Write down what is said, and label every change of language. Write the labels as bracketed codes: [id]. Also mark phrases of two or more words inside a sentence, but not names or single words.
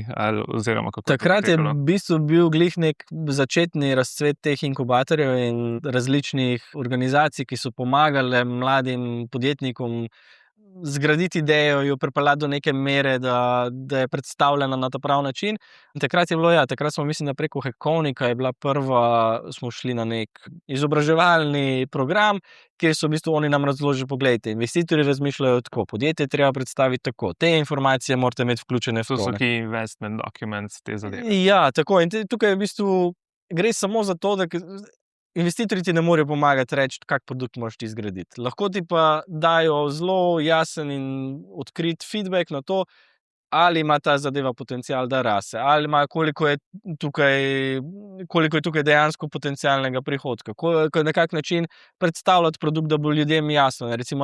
[sl] Takrat je v bistvu bil glih nek začetni razcvet teh inkubatorjev in različnih organizacij, ki so pomagale mladim podjetnikom zgraditi idejo, jo pripeljati do neke mere, da je predstavljena na ta prav način. In takrat je bilo, takrat smo, mislim, da preko Hekovnika je bila smo šli na nek izobraževalni program, kjer so v bistvu oni nam razložili, poglejte, investitorji razmišljajo tako, podjetje treba predstaviti tako, te informacije morate imeti vključene v to. To so [en] key investment documents, [sl] te zadeve. Ja, tako, in tukaj v bistvu gre samo za to, da investitorji ti ne morejo pomagati reči, kak produkt moraš ti zgraditi. Lahko ti pa dajo zelo jasen in odkrit feedback na to, ali ima ta zadeva potencial, da raste, ali ima koliko je tukaj dejansko potencialnega prihodka, na kak način predstavljati produkt, da bo ljudem jasno.